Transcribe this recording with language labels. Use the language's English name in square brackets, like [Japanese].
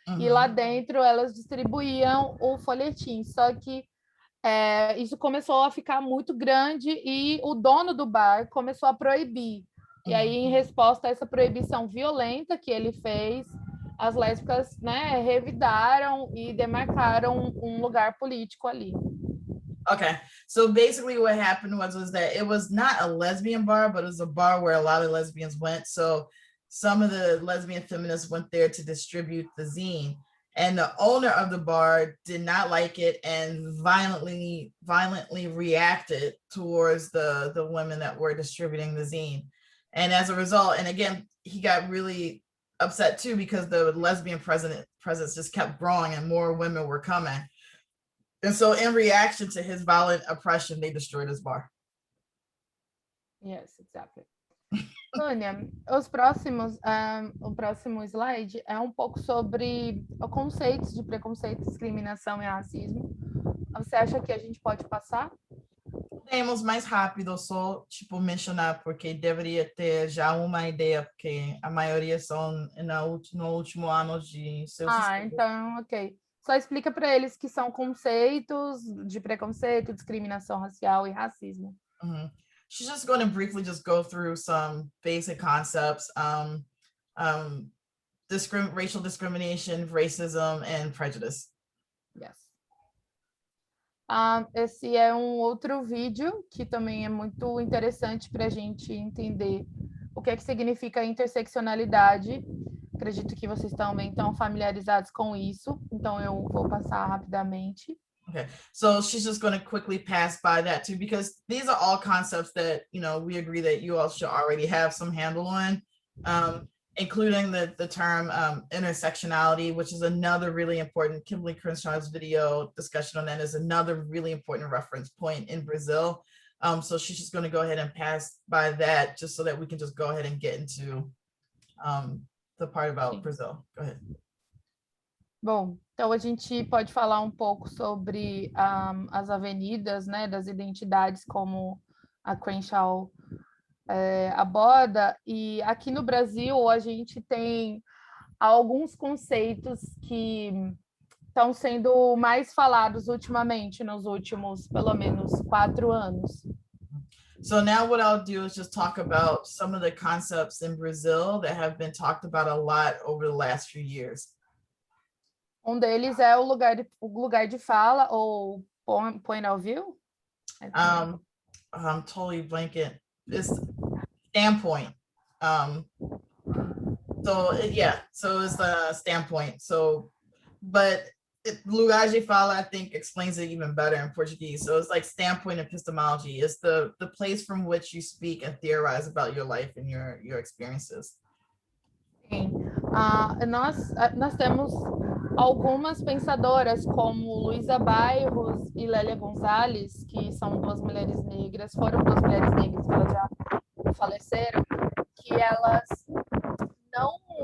[Portuguese] E lá dentro elas distribuíam o folhetim, só que isso começou a ficar muito grande e o dono do bar começou a proibir. E aí, em resposta a essa proibição violenta que ele fez, as lésbicas, né, revidaram e demarcaram um lugar político ali. [English] Okay, so basically what happened was that it was not a lesbian bar, but it was a bar where a lot of lesbians went. So some of the lesbian feminists went there to distribute the zine. And the owner of the bar did not like it and violently reacted towards the women that were distributing the zine. And as a result, and again, he got really upset too because the lesbian presence just kept growing and more women were coming. And so in reaction to his violent oppression, they destroyed his bar. Yes, exactly. [Portuguese] Tânia, o próximo slide é um pouco sobre conceitos de preconceito, discriminação e racismo. Você acha que a gente pode passar? Podemos mais rápido, só tipo mencionar, porque deveria ter já uma ideia, porque a maioria são no último ano de seus estudos. Então, ok. Só explica para eles que são conceitos de preconceito, discriminação racial e racismo. [English] She's just going to briefly just go through some basic concepts, racial discrimination, racism, and prejudice. Yes. [Portuguese] Esse é um outro vídeo que também é muito interessante para a gente entender o que significa interseccionalidade. Acredito que vocês também estão familiarizados com isso, então eu vou passar rapidamente. [English] Okay, so she's just going to quickly pass by that too, because these are all concepts that, we agree that you all should already have some handle on, including the term intersectionality, which is another really important, Kimberly Crenshaw's video discussion on that is another really important reference point in Brazil. So she's just going to go ahead and pass by that just so that we can just go ahead and get into the part about Brazil. Go ahead. [Portuguese] Bom, então a gente pode falar um pouco sobre as avenidas, né, das identidades, como a Crenshaw aborda, e aqui no Brasil a gente tem alguns conceitos que estão sendo mais falados ultimamente, nos últimos, pelo menos, 4 anos. [English] So now what I'll do is just talk about some of the concepts in Brazil that have been talked about a lot over the last few years. [Portuguese] Um deles é o lugar de fala, ou [English] point of view? I'm totally blanking. It's standpoint. So it's the standpoint. So, but lugar de fala, I think, explains it even better in Portuguese. So it's like standpoint epistemology. It's the place from which you speak and theorize about your life and your experiences. [Portuguese] Sim. Nós temos algumas pensadoras, como Luísa Bairros e Lélia Gonzalez, que são foram duas mulheres negras, que elas já faleceram, que elas não,